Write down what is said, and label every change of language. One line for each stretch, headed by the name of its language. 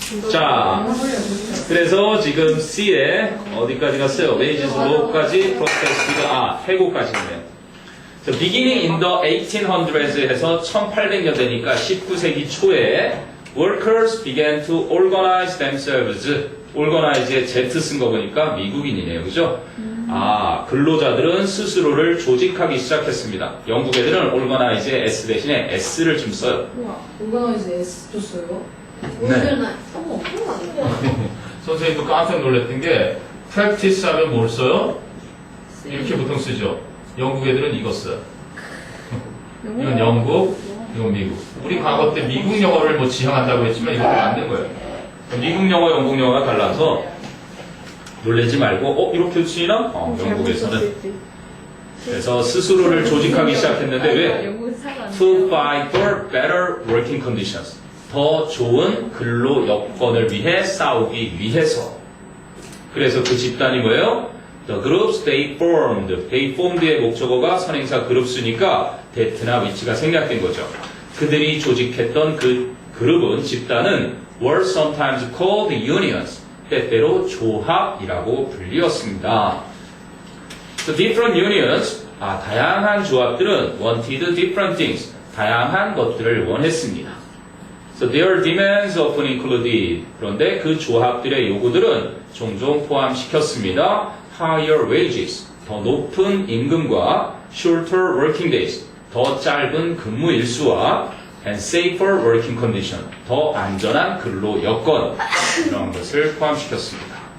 Korean: 자, 그래서 지금 C에 어디까지 갔어요? wages low까지 protested, 해고까지 있네요.
English: beginning in the 1800s
Korean: 해서 1800년대니까 19세기 초에
English: workers began to organize themselves.
Korean: organize에 Z 쓴 거 보니까 미국인이네요. 그죠? 근로자들은 스스로를 조직하기 시작했습니다. 영국 애들은 organize에 S 대신에 S를 좀 써요. 우와, 오가나이즈 S 줬어요? 오늘날 어머, 그런 거 아니야? 선생님도 깜짝 놀랐던 게 practice 하면 뭘 써요? 이렇게 보통 쓰죠. 영국 애들은 이거 써요. 이건 영국, 이건 미국. 우리 과거 때 미국 영어를 뭐 지향한다고 했지만 이것도 맞는 거예요. 미국 영어, 영국 영어가 달라서 놀라지 말고, 이렇게 쓰이나? 영국에서는. 그래서 스스로를 조직하기 시작했는데 왜?
English: To fight for better working conditions.
Korean: 더 좋은 근로 여건을 위해 싸우기 위해서. 그래서 그 집단이 뭐예요?
English: The groups they formed.
Korean: They formed의 목적어가 선행사 그룹스니까 대트나 위치가 생략된 거죠. 그들이 조직했던 그 그룹은, 집단은
English: were sometimes called unions.
Korean: 때때로 조합이라고 불리었습니다.
English: So different unions,
Korean: 다양한 조합들은
English: wanted different things.
Korean: 다양한 것들을 원했습니다.
English: So their demands often included.
Korean: 그런데 그 조합들의 요구들은 종종 포함시켰습니다.
English: Higher wages.
Korean: 더 높은 임금과
English: shorter working days.
Korean: 더 짧은 근무 일수와
English: and safer working condition.
Korean: 더 안전한 근로 여건. 이런 것을 포함시켰습니다.